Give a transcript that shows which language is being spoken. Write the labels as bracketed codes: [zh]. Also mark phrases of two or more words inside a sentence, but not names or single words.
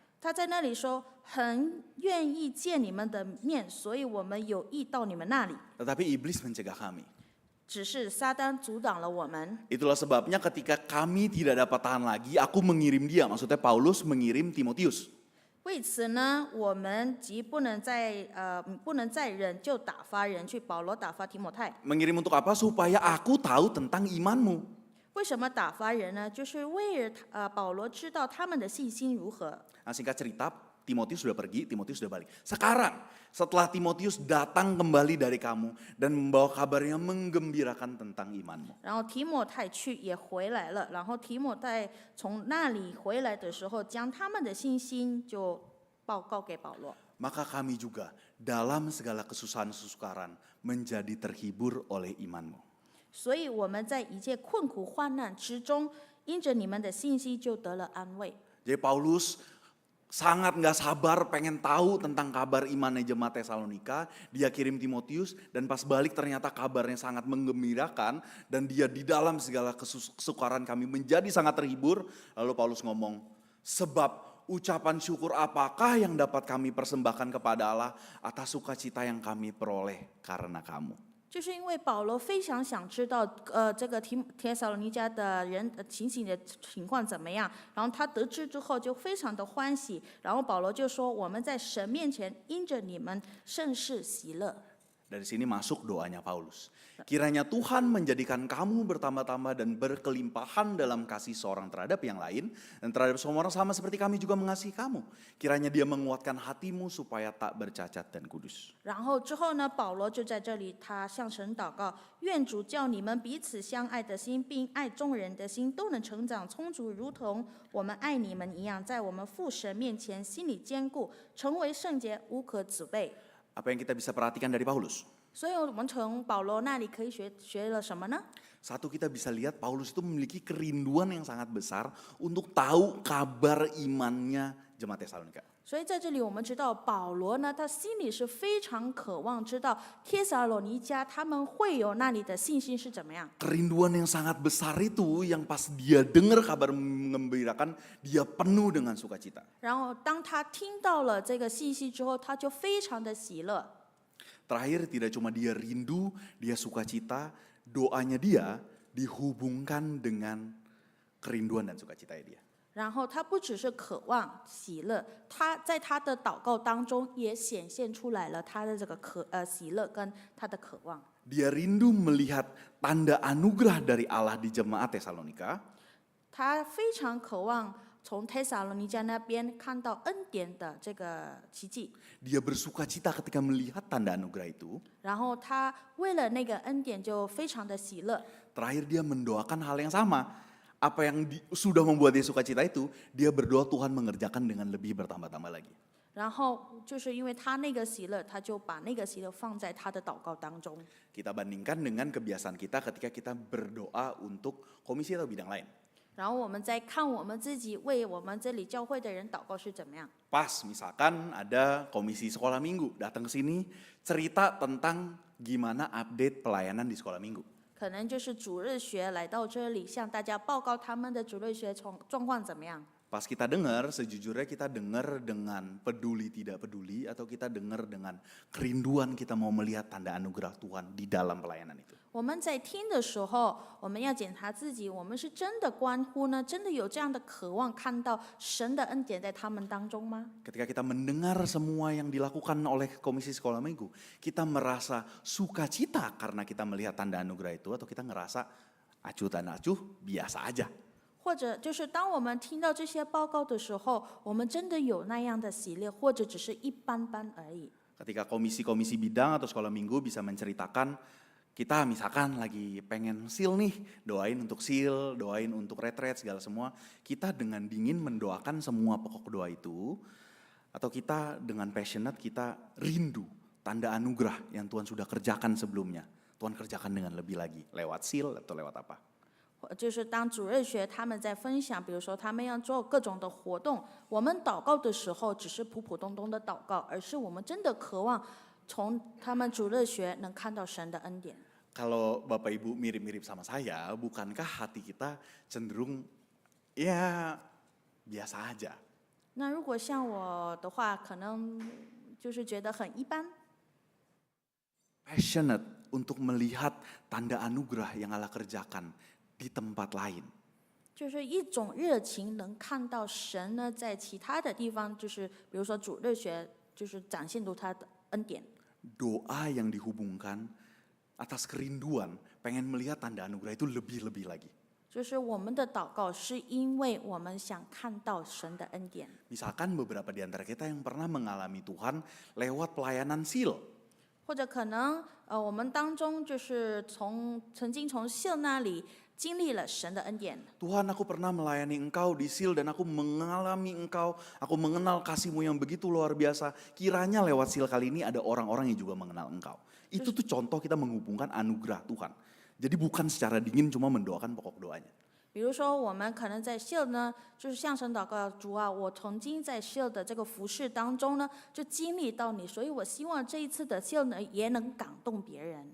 [zh] 他在那里说，很愿意见你们的面，所以我们有意到你们那里。 [id] Tetapi iblis mencegah kami. [zh] 只是撒旦阻挡了我们， [id] Itulah sebabnya ketika kami tidak dapat tahan lagi, aku mengirim dia, maksudnya Paulus mengirim Timotius. [zh] 为此呢，我们即不能再忍，就打发人去。保罗打发提摩太， [id] Mengirim untuk apa? Supaya aku tahu tentang imanmu. [zh] 为什么打发人呢？就是为了保罗知道他们的信心如何。 [id] Nah, singkat cerita, Timotius sudah pergi, Timotius sudah balik. Sekarang, setelah Timotius datang kembali dari kamu dan membawa kabarnya menggembirakan tentang imanmu. [zh] 然后提摩太也回来了，然后提摩太从那里回来的时候，将他们的信心就报告给保罗。 [id] Maka kami juga dalam segala kesusahan-kesukaran menjadi terhibur oleh imanmu. [zh] 所以我们在一切困苦患难之中，因着你们的信息就得了安慰。 [id] Jadi Paulus sangat nggak sabar pengen tahu tentang kabar imannya jemaat Tesalonika. Dia kirim Timotius dan pas balik ternyata kabarnya sangat menggembirakan. Dan dia di dalam segala kesukaran kami menjadi sangat terhibur. Lalu Paulus ngomong, sebab ucapan syukur apakah yang dapat kami persembahkan kepada Allah atas sukacita yang kami peroleh karena kamu. [zh] 就是因为保罗非常想知道，这个帖撒罗尼迦的人情形的情况怎么样，然后他得知之后就非常的欢喜，然后保罗就说：“我们在神面前因着你们甚是喜乐。” [id] Dari sini masuk doanya Paulus. Kiranya Tuhan menjadikan kamu bertambah-tambah dan berkelimpahan dalam kasih seorang terhadap yang lain. Dan terhadap semua orang sama seperti kami juga mengasihi kamu. Kiranya dia menguatkan hatimu supaya tak bercacat dan kudus. [zh] 然后之后呢，保罗就在这里，他向神祷告，愿主叫你们彼此相爱的心，并爱众人的心，都能成长充足，如同我们爱你们一样，在我们父神面前心里坚固，成为圣洁，无可指背。 [id] Apa yang kita bisa perhatikan dari Paulus? [zh] 所以我们从保罗那里可以学了什么呢？ [id] Satu, kita bisa lihat Paulus itu memiliki kerinduan yang sangat besar untuk tahu kabar imannya jemaat Tesalonika. [zh] 所以在这里我们知道，保罗呢，他心里是非常渴望知道帖撒罗尼迦他们会有那里的信心是怎么样。 [id] Kerinduan yang sangat besar itu yang pas dia dengar kabar mengembirakan, dia penuh dengan sukacita. [zh] 然后当他听到了这个信息之后，他就非常的喜乐。 [id] Terakhir tidak cuma dia rindu, dia sukacita, doanya dia dihubungkan dengan kerinduan dan sukacitanya dia. [zh] 然后他不只是渴望喜乐，他在他的祷告当中也显现出来了他的这个喜乐跟他的渴望。 [id] Dia rindu melihat tanda anugerah dari Allah di jemaat Tesalonika. [zh] 他非常渴望从帖撒罗尼迦那边看到恩典的这个奇迹。 [id] Dia bersukacita ketika melihat tanda anugerah itu. [zh] 然后他为了那个恩典就非常的喜乐。 [id] Terakhir dia mendoakan hal yang sama. Apa yang sudah membuat dia sukacita itu, dia berdoa Tuhan mengerjakan dengan lebih bertambah-tambah lagi. [zh] 然后就是因为他那个喜乐，他就把那个喜乐放在他的祷告当中。 [id] Kita bandingkan dengan kebiasaan kita ketika kita berdoa untuk komisi atau bidang lain. [zh] 然后我们再看我们自己为我们这里教会的人祷告是怎么样。 [id] Pas misalkan ada komisi sekolah minggu datang ke sini cerita tentang gimana update pelayanan di sekolah minggu. [zh] 可能就是主日学来到这里，向大家报告他们的主日学状况怎么样。 [id] Pas kita dengar, sejujurnya kita dengar dengan peduli tidak peduli atau kita dengar dengan kerinduan kita mau melihat tanda anugerah Tuhan di dalam pelayanan itu. [zh] 我们在听的时候，我们要检查自己，我们是真的关乎呢，真的有这样的渴望看到神的恩典在他们当中吗？ [id] Ketika kita mendengar semua yang dilakukan oleh Komisi Sekolah Minggu, kita merasa sukacita karena kita melihat tanda anugerah itu atau kita ngerasa acuh dan acuh biasa aja. [zh] 或者就是当我们听到这些报告的时候，我们真的有那样的喜乐，或者只是一般般而已。 [id] Ketika komisi-komisi bidang atau sekolah minggu bisa menceritakan, kita misalkan lagi pengen sil nih, doain untuk sil, doain untuk retret segala semua. Kita dengan dingin mendoakan semua pokok doa itu, atau kita dengan passionate kita rindu tanda anugerah yang Tuhan sudah kerjakan sebelumnya. Tuhan kerjakan dengan lebih lagi, lewat sil atau lewat apa. [zh] 就是当主日学他们在分享，比如说他们要做各种的活动，我们祷告的时候只是普普通通的祷告，而是我们真的渴望从他们主日学能看到神的恩典。 [id] Kalau Bapak Ibu mirip-mirip sama saya, bukankah hati kita cenderung ya biasa aja? [zh] 那如果像我的话，可能就是觉得很一般， [id] Passionate untuk melihat tanda anugerah yang Allah kerjakan di tempat lain. [zh] 就是一种热情，能看到神呢在其他的地方，就是比如说主日学，就是展现出他的恩典。 [id] Doa yang dihubungkan atas kerinduan pengen melihat tanda anugerah itu lebih-lebih lagi. [zh] 就是我们的祷告，是因为我们想看到神的恩典。 [id] Misalkan beberapa di antara kita yang pernah mengalami Tuhan lewat pelayanan sil. [zh] 或者可能我们当中就是曾经从秀那里经历了神的恩典。 [id] Tuhan, aku pernah melayani Engkau di sil dan aku mengalami Engkau, aku mengenal kasih-Mu yang begitu luar biasa. Kiranya lewat sil kali ini ada orang-orang yang juga mengenal Engkau. Itu tuh contoh kita menghubungkan anugerah Tuhan. Jadi bukan secara dingin cuma mendoakan pokok doanya. [zh] 比如说，我们可能在秀呢，就是向神祷告，主啊，我曾经在秀的这个服饰当中呢，就经历到你，所以我希望这一次的秀呢，也能感动别人。